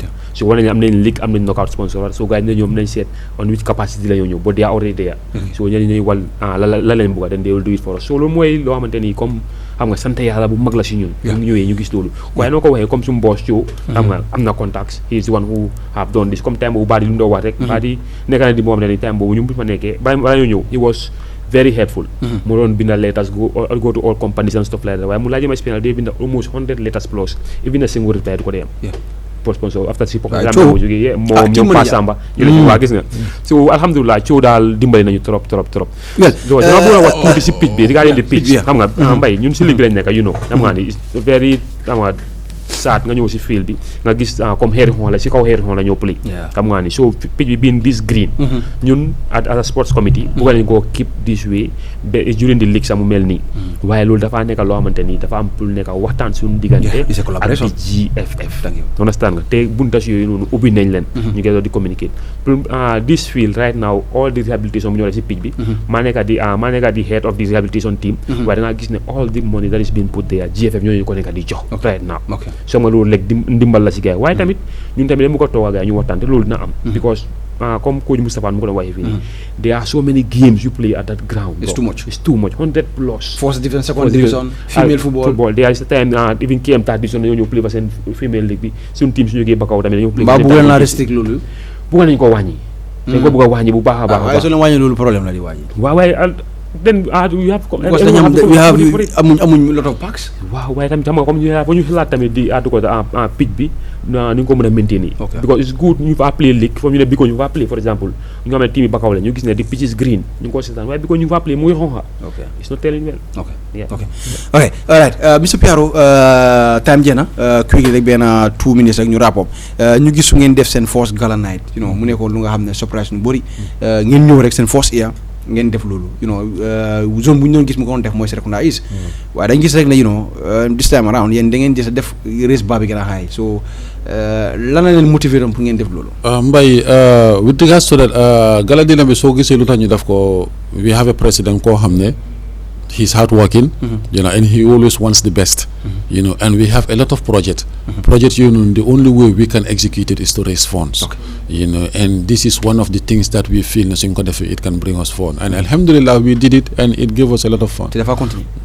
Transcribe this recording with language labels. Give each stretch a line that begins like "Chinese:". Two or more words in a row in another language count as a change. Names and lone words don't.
Wolof: So wane nañ am nañ league am nañ
English: knockout sponsor
Wolof: so gars yi ñoom nañ seet
English: on which capacity
Wolof: la ñëw
English: but they are already there.
Wolof: So ñeneen ñuy wal la leen bëgg
English: then they will do it for us
Wolof: so loolu mooy loo xamante ni comme xam nga sant yàlla bu mag la si ñun. ñu ñëwee ñu gis loolu. waaye noo ko waxee comme suñu boss Thio. xam nga am na contacts
English: he is the one who have done this
Wolof: comme time boobu Badi lu mu doon wax rek. Badi nekk na di moo xam ne time boobu ñu bu fa nekkee balaa ñoo ñëw
English: he was very helpful.
Wolof: mu doon binda
English: letters go to all companies and stuff like that
Wolof: waaye mu laajee ma spinal day binda
English: almost 100 letters plus even a single reply
Wolof: du ko dee am. pour sponsor after si programme boobu jógee moom ñoom Pa Samba yéen waa gis nga so alhamdulilah Thio daal dimbali nañu
French: trop donc
Wolof: dama bëgg a wax tuuti si pitch bi
English: regarding the pitch
Wolof: xam nga mbay ñun si ligue bi lañ nekk
English: you know
Wolof: xam nga ni very xam nga saat nga ñëw si field bi nga gis comme xeeri xon la si kaw xeeri xon la ñoo play xam nga ni so pitch bi
English: being this green
Wolof: ñun
English: as a sports committee
Wolof: bëgg nañ koo
English: keep this way during the league
Wolof: sax mu mel nii waaye loolu dafa nekk loo xamante ni dafa am pour nekk waxtaan suñu diggante ak di GFF understand nga te buntas yooyu noonu ubbi nañ leen ñu ngi doon di communicate pour
English: this field right now all the rehabilitation
Wolof: bu ñoo si pitch bi maa nekk di
English: head of the rehabilitation team
Wolof: waaye da nga gis ne
English: all the money that is being put there
Wolof: GFF ñooñu ko nekk di jox
English: right now
Wolof: so nga loolu léegi ndimbal la si gars yi waaye tamit ñun tamit dañ mu ko toog a gars yi ñu waxtaan te loolu dina am because comme coach Moustapha mu ko doon waxee fii nii
English: there are so many games you play at that ground. It's too much 100 plus first division second division female football there is a time even KM third division
Wolof: dañoo ñëw
English: play
Wolof: fa seen
English: female league
Wolof: bi suñu
English: team
Wolof: suñu jógee
English: Bakau
Wolof: tamit dañoo
English: play
Wolof: mbaa bëggoon naa restrict loolu bëgg nañ ko wàññi dañ ko bëgg a wàññi bu baax a baax waaye soo leen wàññi loolu problème la di wàññi waaw waaye
English: then you have amuñ lot of packs
Wolof: waaw waaye tamit xam nga comme ñu xalaat tamit di àddu ko pitch bi ni nga ko mën a maintain
English: because it's good
Wolof: ñu fa
English: play league
Wolof: comme ñu ne bi ko ñu fa
English: play for example
Wolof: ñu xam ne team yi Bakau la ñu gis ne di
English: pitch is green
Wolof: ñu ngi ko seetaan waaye bi ko ñu fa play muy xonxa
English: it's not telling well ok alright
Wolof: Mr Piaro time jeena quick rek benn 2 minutes rek ñu
English: wrap up
Wolof: ñu gis su ngeen def seen
English: first gala night you know
Wolof: mu nekkoon lu nga xam ne surprise ñu bëri ngeen ñëw rek seen
English: first year
Wolof: ngeen def loolu
English: you know
Wolof: zone bu ñu doon gis mu ko doon def mooy Serekunda East waaye dañ gis rek ne you know
English: this time around
Wolof: yéen da ngeen gis def race bar bi gën a high so lan la leen
French: motiver pour
Wolof: ngeen def loolu
English: Mbaye with regards to that gala
Wolof: dina bi soo gisee lu tax ñu def ko
English: we have a president
Wolof: koo xam ne
English: he's hardworking, you know, and he always wants the best, you know, and we have a lot of projects. Projects, you know, the only way we can execute it is to raise funds, you know, and this is one of the things that we feel it can bring us fun. And alhamdulillah, we did it, and it gave us a lot of fun.